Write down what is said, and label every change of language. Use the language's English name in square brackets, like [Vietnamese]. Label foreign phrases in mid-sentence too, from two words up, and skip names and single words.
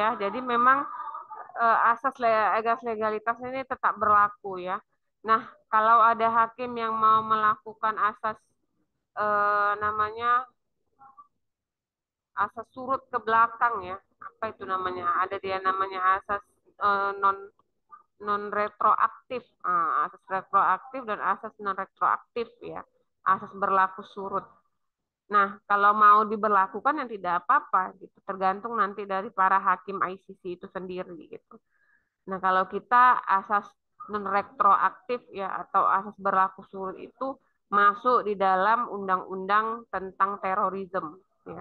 [Indonesian] Jadi memang asas legalitas ini tetap berlaku ya. Nah, kalau ada hakim yang mau melakukan asas namanya asas surut ke belakang ya. Apa itu namanya? Ada dia namanya asas non non retroaktif. Asas retroaktif dan asas non retroaktif ya. Asas berlaku surut. Nah, kalau mau diberlakukan yang tidak apa-apa gitu, tergantung nanti dari para hakim ICC itu sendiri gitu. Nah, kalau kita asas non retroaktif ya atau asas berlaku surut itu masuk di dalam undang-undang tentang terorisme ya.